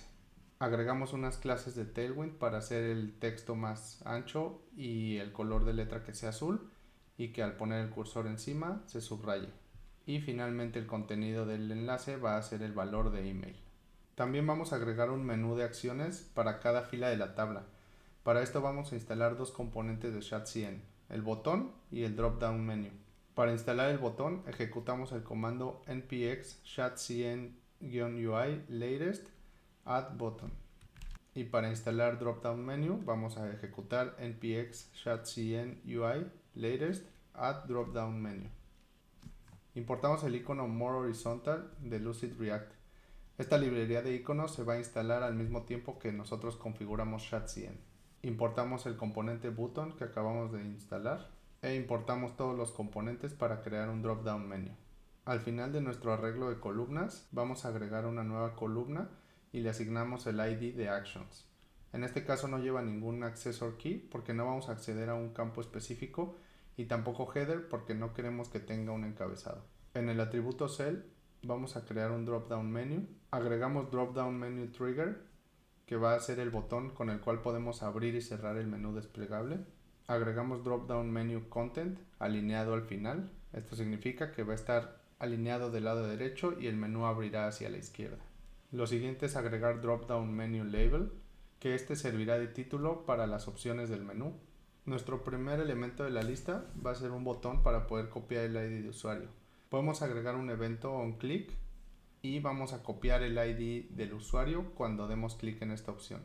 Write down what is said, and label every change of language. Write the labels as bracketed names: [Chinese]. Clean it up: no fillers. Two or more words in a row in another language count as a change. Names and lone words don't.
[Spanish] Agregamos unas clases de Tailwind para hacer el texto más ancho y el color de letra que sea azul y que al poner el cursor encima se subraye. Y finalmente el contenido del enlace va a ser el valor de email. También vamos a agregar un menú de acciones para cada fila de la tabla. Para esto vamos a instalar dos componentes de ShadCN, el botón y el [English] drop-down menu. [Spanish] Para instalar el botón ejecutamos el comando [English] npx shadcn-ui latest add button. [Spanish] Y para instalar [English] drop-down menu [Spanish] vamos a ejecutar [English] npx shadcn-ui latest add drop-down menu. [Spanish] Importamos el icono More Horizontal de Lucid React. Esta librería de iconos se va a instalar al mismo tiempo que nosotros configuramos ShadCN. Importamos el componente Button que acabamos de instalar e importamos todos los componentes para crear un [English] drop-down menu. [Spanish] Al final de nuestro arreglo de columnas vamos a agregar una nueva columna y le asignamos el ID de Actions. En este caso no lleva ningún [English] accessor key [Spanish] porque no vamos a acceder a un campo específico y tampoco header porque no queremos que tenga un encabezado. En el atributo cell vamos a crear un [English] drop-down menu. [Spanish] Agregamos [English] drop-down menu trigger [Spanish] que va a ser el botón con el cual podemos abrir y cerrar el menú desplegable. Agregamos [English] drop-down menu content [Spanish] alineado al final. Esto significa que va a estar alineado del lado derecho y el menú abrirá hacia la izquierda. Lo siguiente es agregar [English] drop-down menu label, [Spanish] que este servirá de título para las opciones del menú. Nuestro primer elemento de la lista va a ser un botón para poder copiar el ID de usuario. Podemos agregar un evento onClick y vamos a copiar el ID del usuario cuando demos clic en esta opción.